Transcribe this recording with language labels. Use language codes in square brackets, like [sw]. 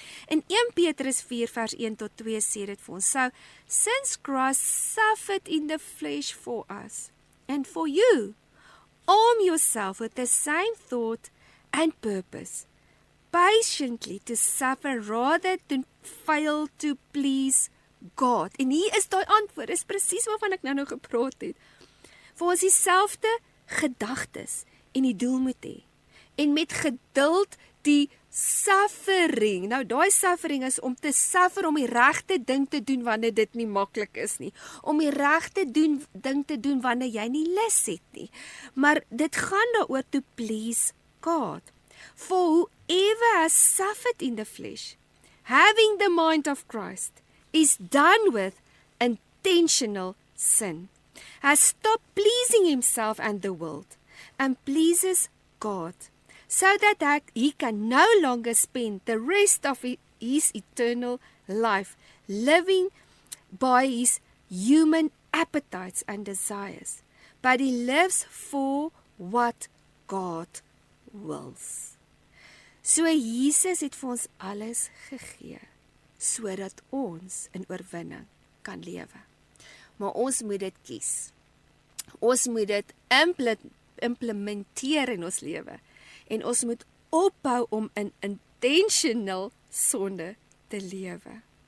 [af] In 1 Petrus 4 vers 1 tot 2 sê dit vir ons, [en] so, since Christ suffered in the flesh for us, and for you, arm yourself with the same thought and purpose, patiently to suffer rather than fail to please God. [af] En hier is daai antwoord, is presies waarvan ek nou gepraat het. Vir ons dieselfde gedagtes en die doel moet hê. En met geduld die suffering. Nou daai suffering is om te suffer, om die regte ding te doen wanneer dit nie maklik is nie. Om die regte ding te doen wanneer jy nie lus het nie. Maar dit gaan daaroor [en] to please God. For whoever has suffered in the flesh, having the mind of Christ, is done with intentional sin, has stopped pleasing himself and the world, and pleases God, so that he can no longer spend the rest of his eternal life living by his human appetites and desires, but he lives for what God wills. [af] So Jesus het vir ons alles gegee, sodat ons in oorwinning kan lewe. Maar ons moet dit kies. Ons moet dit implementeer in ons lewe. En ons moet ophou om in intentional sonde te lewe.